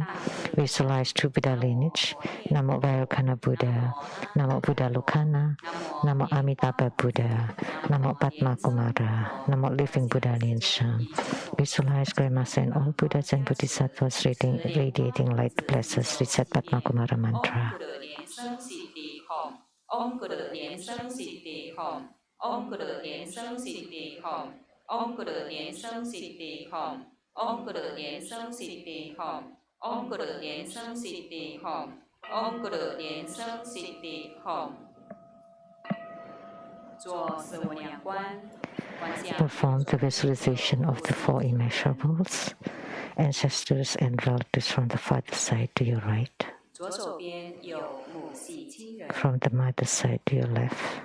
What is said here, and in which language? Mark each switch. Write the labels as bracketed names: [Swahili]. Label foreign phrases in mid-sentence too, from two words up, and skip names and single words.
[English] Visualize true Buddha lineage. Namo Vairocana Buddha, Namo Buddha Lokana, Namo Amitabha Buddha, Namo Padma Kumara, Namo Living Buddha Liansheng. Visualize Grandmaster and all Buddhas and Bodhisattvas radiating light blesses. Reset Padma Kumara mantra. [Sanskrit] Om Guru Liansheng Siddhi Hom. Om Guru Liansheng Siddhi Hom. Om Guru Liansheng Siddhi Hom. Om Guru Liansheng Siddhi Hom. Om Guru Liansheng Siddhi Hom. Om Guru Liansheng Siddhi Hom. [English] Perform the visualization of the four immeasurables, ancestors and relatives from the father's side to your right, from the mother's side to your left.